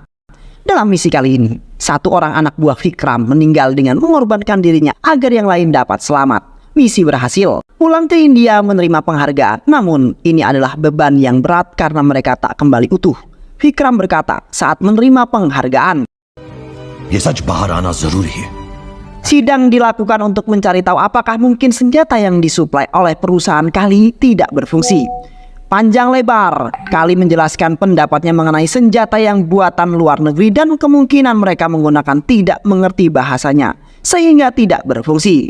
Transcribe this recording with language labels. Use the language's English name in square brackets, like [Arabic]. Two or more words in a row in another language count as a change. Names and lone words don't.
[Indonesian] Dalam misi kali ini, satu orang anak buah Vikram meninggal dengan mengorbankan dirinya agar yang lain dapat selamat. Misi berhasil. Pulang ke India menerima penghargaan, namun ini adalah beban yang berat karena mereka tak kembali utuh. Vikram berkata saat menerima penghargaan, [Hindi] "ये सच बाहर आना जरूरी है." [Indonesian] Sidang dilakukan untuk mencari tahu apakah mungkin senjata yang disuplai oleh perusahaan Kali tidak berfungsi. Panjang lebar, Kali menjelaskan pendapatnya mengenai senjata yang buatan luar negeri dan kemungkinan mereka menggunakan tidak mengerti bahasanya, sehingga tidak berfungsi.